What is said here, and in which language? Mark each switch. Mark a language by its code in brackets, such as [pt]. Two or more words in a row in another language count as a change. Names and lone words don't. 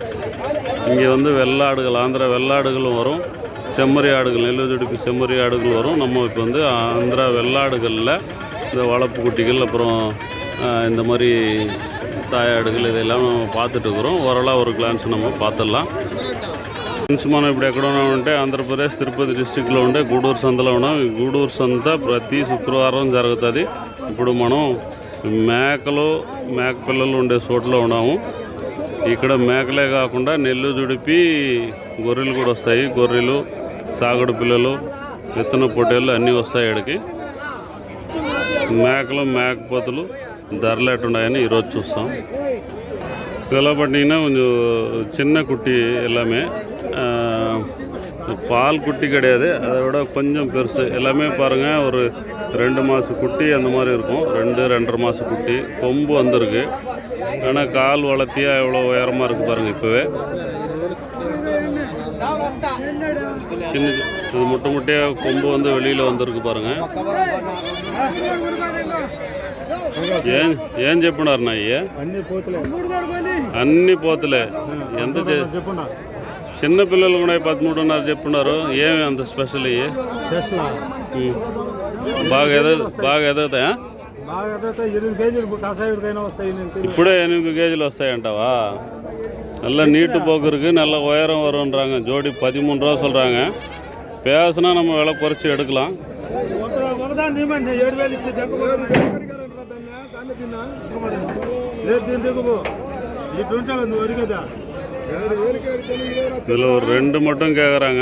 [ta] இங்கே வந்து வெள்ளாடுகள், ஆந்திரா வெள்ளாடுகளும் வரும், செம்மறி ஆடுகள், நெல்லுதிடுப்பு செம்மறி ஆடுகள் வரும். நம்ம இப்போ வந்து ஆந்திரா வெள்ளாடுகளில் இந்த வளர்ப்பு குட்டிகள், அப்புறம் இந்த மாதிரி தாயாடுகள் இதெல்லாம் நம்ம பார்த்துட்டு இருக்கிறோம். ஓரளவு ஒரு கிளான்ஸ் நம்ம பார்த்துடலாம். [te] మనం ఇప్పుడు ఎక్కడ ఉన్నామంటే ఆంధ్రప్రదేశ్ తిరుపతి డిస్ట్రిక్ట్లో ఉండే గూడూరు సంతలో ఉన్నాం. ఈ గూడూరు సంత ప్రతి శుక్రవారం జరుగుతుంది. ఇప్పుడు మనం మేక పిల్లలు ఉండే చోట్లో ఉన్నాము. ఇక్కడ మేకలే కాకుండా నెల్లు జుడిపి గొర్రెలు కూడా వస్తాయి. గొర్రెలు, సాగుడు పిల్లలు, విత్తన పొట్టేళ్ళు అన్నీ వస్తాయి. ఇక్కడికి మేకలు, మేకపోతులు ధరలు ఎట్టున్నాయని ఈరోజు చూస్తాం. [ta] இதெல்லாம் பார்த்தீங்கன்னா கொஞ்சம் சின்ன குட்டி எல்லாமே, பால் குட்டி கிடையாது, அதை விட கொஞ்சம் பெருசு. எல்லாமே பாருங்கள், ஒரு 2 மாத குட்டி அந்த மாதிரி இருக்கும். 2-2.5 மாத குட்டி. கொம்பு வந்திருக்கு, ஆனால் கால் வளர்த்தியாக எவ்வளோ உயரமாக இருக்குது பாருங்கள். இப்போவே சின்ன இது முட்டையாக கொம்பு வந்து வெளியில் வந்திருக்கு பாருங்கள். [te] ఏం చెప్పినారు నా అయ్యే? అన్ని పోతులే. ఎంత చిన్న పిల్లలు కూడా 13.5 చెప్తున్నారు. ఏమి అంత స్పెషల్ అయ్యి? బాగా ఎదుగుతాయా? ఇప్పుడే 8 కేజీలు వస్తాయంటావా? [ta] நல்ல நீட்டு போக்கு இருக்குது, நல்ல உயரம் வரும்ன்றாங்க. ஜோடி 13 ரூபா சொல்கிறாங்க. பேசுனா நம்ம விலை குறைச்சி எடுக்கலாம். இதில் ஒரு 2 மட்டும் கேட்குறாங்க.